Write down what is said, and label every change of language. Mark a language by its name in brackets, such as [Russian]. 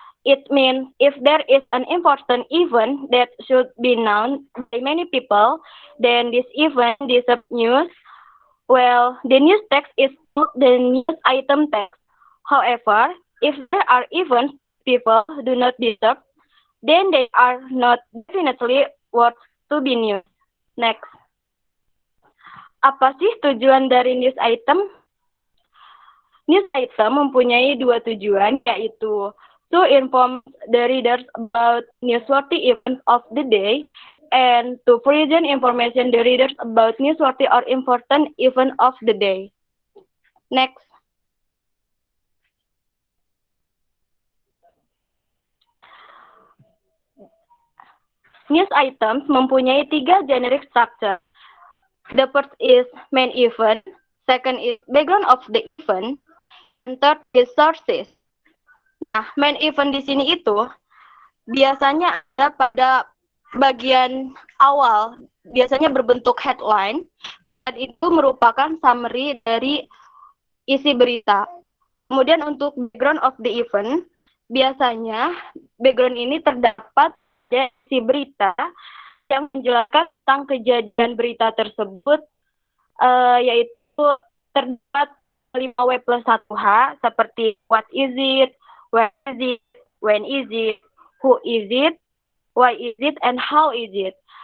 [English] It means if there is an important event that should be known by many people, then this event deserves news. Well, the news text is not the news item text. However, if there are events people do not deserve, then they are not definitely worth to be news. Next. [Indonesian] Apa sih tujuan dari news item? News item mempunyai dua tujuan, yaitu [English] to inform the readers about newsworthy events of the day and to present information the readers about newsworthy or important event of the day. Next. [Indonesian] News items mempunyai tiga generic structure. [English] The first is main event, second is background of the event, and third is sources. [Indonesian] Nah, main event di sini itu biasanya ada pada bagian awal, biasanya berbentuk headline, dan itu merupakan summary dari isi berita. Kemudian untuk background of the event, biasanya background ini terdapat dari isi berita yang menjelaskan tentang kejadian berita tersebut, yaitu terdapat 5W plus 1H, seperti [English] what is it, where is it, [Indonesian] when is it, who is it, why is it, and how is it.